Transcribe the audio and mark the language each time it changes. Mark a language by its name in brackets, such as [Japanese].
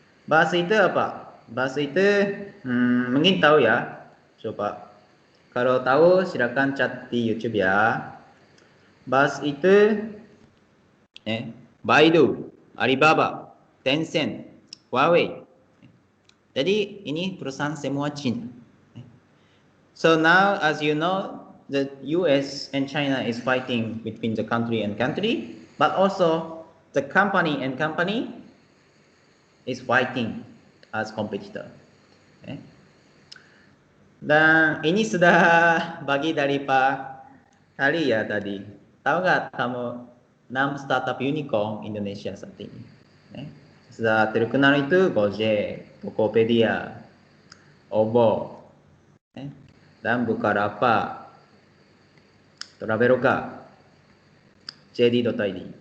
[Indonesian] BAS itu apa? BAS itu mungkin tahu ya. Coba. Kalau tahu silakan chat di YouTube ya. BAS itu Baidu, Alibaba, Tencent, Huawei. Jadi ini perusahaan semua Cina. [English] So now, as you know, the US and China is fighting between the country and country, but also the company and company is fighting as competitor. [Indonesian] Dan ini sudah bagi dari Pak Ali ya tadi. Tahu nggak kamu 6 startup unicorn Indonesia saat ini? Sudah terkenal itu Gojek, Tokopedia, Ovo, dan Bukalapak, Traveloka, JD.id.